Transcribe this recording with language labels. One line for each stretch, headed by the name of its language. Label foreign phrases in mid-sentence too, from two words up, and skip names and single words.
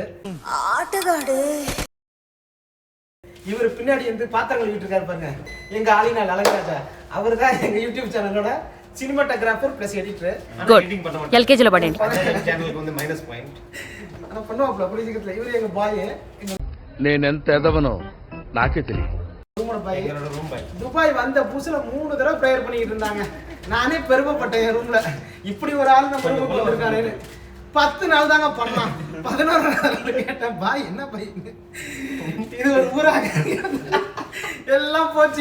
Tamil: ஆட்டகாடு. இவர் பின்னாடி வந்து பாத்திரம் கழுவிட்டு இருக்காரு பாருங்க, எங்க ஆளினால் அழகராஜா. அவர் தான் எங்க யூடியூப் சேனலோட
English: cinematographer plus editor.
Tamil: எடிட்டிங் பண்ண மாட்டேன். எல்கேஜில பட்டேன். சேனலுக்கு வந்து
English: minus point.
Tamil: ஆனா பண்ணுவாப்ல அப்படி சீக்கிரத்துல. இவர் எங்க பாய்,
Telugu: నేనెంత ఎదవనో నాకే తెలియదు.
Tamil: ரூமோட பாய். எங்களோட ரூம் பாய். துபாய் வந்த புதுசுல 3 தடவை ப்ரேயர் பண்ணிட்டு இருந்தாங்க. நானே பெருமைப்பட்டேன் என் ரூம்ல, இப்படி ஒரு ஆள் நம்ம ரூமுக்கு வந்திருக்கானேன்னு. 10 நாள் தாங்க பண்ணான். 11 நாள் கேட்டேன், பாய் என்ன பாய் இது ஒரு ஊராக எல்லாம் போச்சு.